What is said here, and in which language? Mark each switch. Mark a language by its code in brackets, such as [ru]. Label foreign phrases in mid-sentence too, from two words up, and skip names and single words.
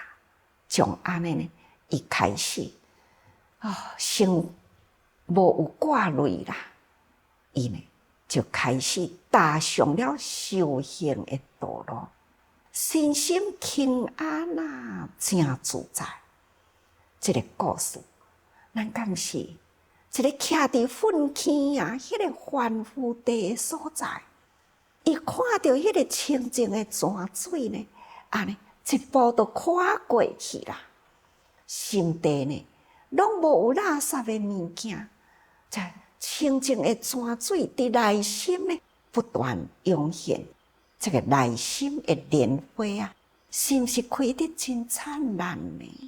[nan] 从安尼呢，伊开始先无有挂累啦，伊呢就开始踏上了修行的道路，身心平安真自在。这个故事，咱敢是一个徛伫粪坑迄个凡夫地的所在，伊看到迄个清净的泉水呢，安尼一步就跨过去啦。心地呢，拢无有垃圾的物件，在清净的泉水伫内心呢，不断涌现。这个内心的莲花是毋是开得真灿烂呢？